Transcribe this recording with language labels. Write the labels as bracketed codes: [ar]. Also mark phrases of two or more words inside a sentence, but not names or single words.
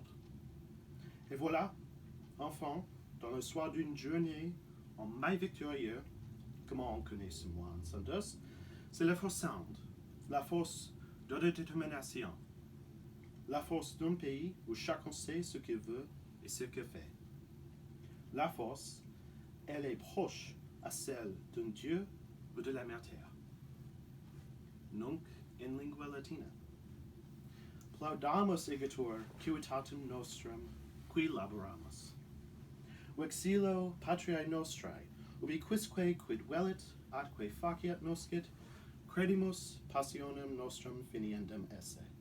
[fr] Et voilà, enfin, dans le soir d'une journée en mai victorieux, comment on connaît ce mois en Sandus, c'est la force sound, la force d'autodétermination, la force d'un pays où chacun sait ce qu'il veut et ce qu'il fait. La force, elle est proche à celle d'un dieu ou de la mère terre. [la] Nunc in lingua latina. Plaudamus igitur civitatem nostrum qui laboramus. Vexilo patriae nostrae, ubi quisque quid velit atque faciat noscit, credimus passionem nostrum finiendem esse.